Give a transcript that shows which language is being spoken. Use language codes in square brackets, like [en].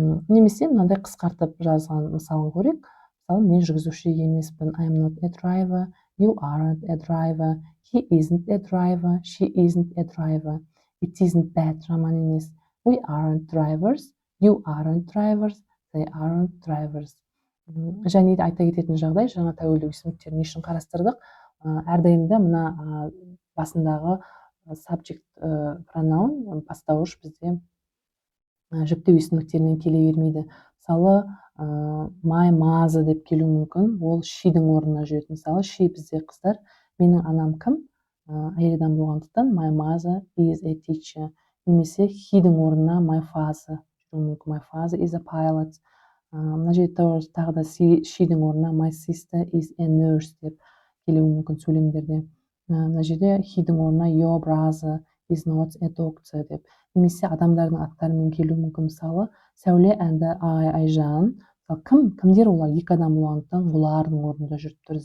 [kk] Немесе мынандай қысқартып жазған мысалын көрейік. Мысалы, мен жүргізуші емеспін. [en] I'm not a driver. You aren't a driver. He isn't a driver. She isn't a driver. It isn't bad. [kk] Жаман емес. [en] We aren't drivers. You aren't drivers. They aren't drivers. [kk] Және де айта кететін жағдай, жаңа тәуелді өсімдіктерін не үшін қарастырдық? Әрдайым да мына басындағы subject pronoun бастауыш бізде жүктеу өсімдіктерінен келе бермейді. Мысалы, my mother деп келуі мүмкін, ол she-дің орнына жүреді. Мысалы, she бізде қыздар, менің анам кім? Әйел адам болғандықтан [en] my mother is a teacher. [kk] Немесе he-дің орнына [en] my father [kk] жүруі мүмкін. [en] My father is a pilot. [kk] Мына жерде тағы да she-дің орнына [en] my sister is a nurse [kk] деп келуі мүмкін сөйлемдерде. Мына жерде he-дің орнына [en] your brother is not a doctor деп. [kk] Немесе адамдардың аттарымен келуі мүмкін. Мысалы, Сәуле әнді Айжан. Кімдер олар? Екі адам болғандықтан олардың орнында жүріп тұр.